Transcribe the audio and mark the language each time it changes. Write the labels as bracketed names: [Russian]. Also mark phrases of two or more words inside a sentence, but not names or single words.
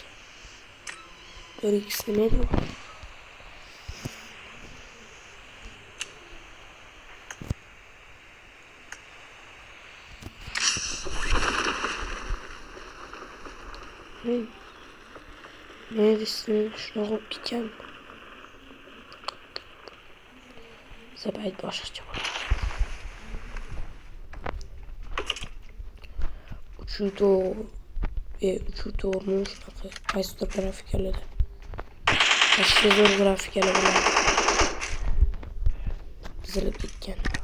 [Uzbek] 4x nima edi? [Turkish] Neredesin? Şuna koyup gideceğim. [Uzbek] Zebayet boshqacha bo'ladi. Uchuv shunaqa qaysidir grafikalarda. Qaysidir grafikalar bilan chizilib ketgan.